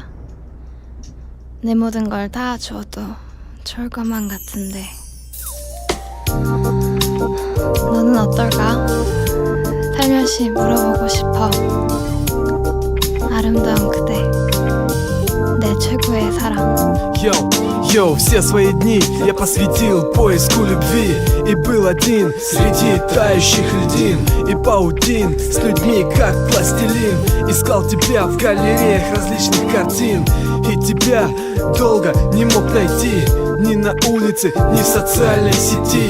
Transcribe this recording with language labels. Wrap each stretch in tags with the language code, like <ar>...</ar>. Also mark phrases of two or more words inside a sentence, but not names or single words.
<ko>내 모든 걸 다 줘도 좋을 것만 같은데. 너는 어떨까? 살며시 물어보고 싶어. 아름다운 그대, 내 최고의 사랑.</ko> <ru>Йоу, все свои дни я посвятил поиску любви. И был один среди тающих льдин и паутин, с людьми как пластилин. Искал тебя в галереях различных картин, и тебя долго не мог найти, ни на улице, ни в социальной сети.</ru>